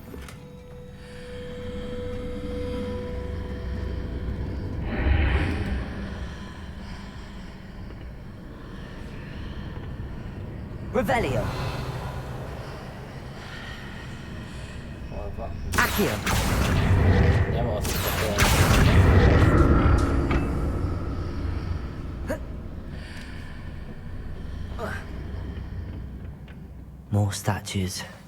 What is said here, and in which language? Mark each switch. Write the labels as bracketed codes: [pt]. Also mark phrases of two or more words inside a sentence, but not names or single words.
[hu] Revelio. Accio. Nem azt hiszem. [en] More statues.